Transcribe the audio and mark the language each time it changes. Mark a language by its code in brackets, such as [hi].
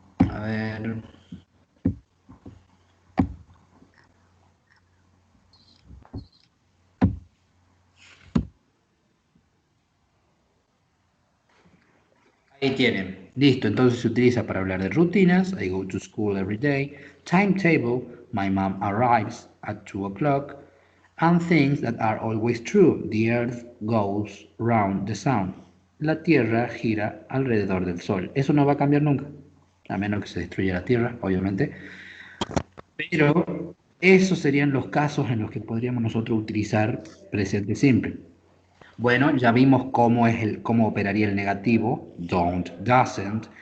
[es] a ver, ahí tienen. Listo, entonces se utiliza para hablar de rutinas. [en] I go to school every day. Timetable. My mom arrives at 2 o'clock. And things that are always true. The earth goes round the sun. [es] La Tierra gira alrededor del Sol. Eso no va a cambiar nunca. A menos que se destruya la Tierra, obviamente. Pero esos serían los casos en los que podríamos nosotros utilizar presente simple. Bueno, ya vimos cómo operaría el negativo, don't, doesn't.